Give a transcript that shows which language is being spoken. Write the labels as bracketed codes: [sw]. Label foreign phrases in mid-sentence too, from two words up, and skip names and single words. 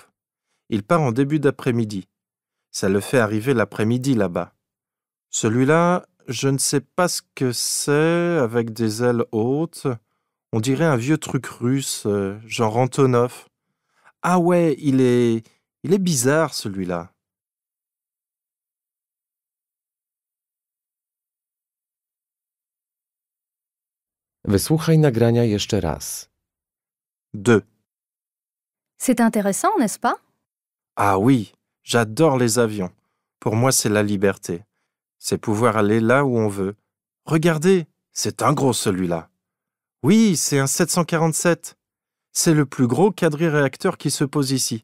[fr] Il part en début d'après-midi. Ça le fait arriver l'après-midi là-bas. Celui-là, je ne sais pas ce que c'est, avec des ailes hautes. On dirait un vieux truc russe, genre Antonov. Ah ouais, il est bizarre celui-là. [pl] Wysłuchaj nagrania jeszcze raz. 2. [fr] C'est intéressant, n'est-ce pas? Ah oui, j'adore les avions. Pour moi, c'est la liberté. C'est pouvoir aller là où on veut. Regardez, c'est un gros celui-là. Oui, c'est un 747. C'est le plus gros quadri-réacteur qui se pose ici.